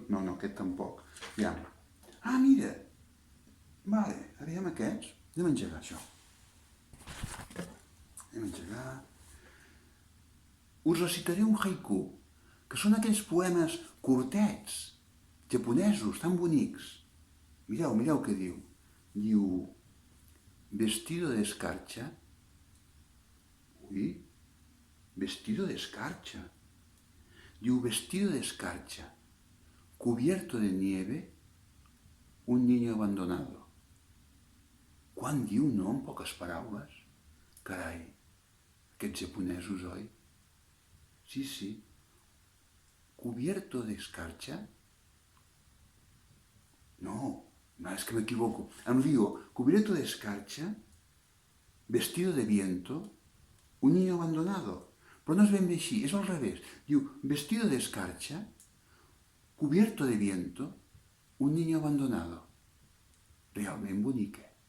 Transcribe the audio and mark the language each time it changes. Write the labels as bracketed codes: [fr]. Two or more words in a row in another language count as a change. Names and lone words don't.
[ca] No, aquest tampoc. Aviam. Ah, mira! Vale, aviam aquests. Anem a engegar això. Us recitaré un haiku, que són aquells poemes curtets, japonesos, tan bonics. Mireu què diu. Diu, [es] vestido de escarcha. Ui, vestido de escarcha. Diu, vestido de escarcha, cubierto de nieve, un niño abandonado. [ca] Quan diu, no, en poques paraules? Carai, aquests japonesos, oi? [es] Sí. Cubierto de escarcha? [ca] No, és que m'equivoco. Em lío. [es] Cubierto de escarcha, vestido de viento, un niño abandonado. [ca] Però no és ben bé així, és al revés. Diu, [es] vestido de escarcha, cubierto de viento, un niño abandonado. [ca] Realment bonic,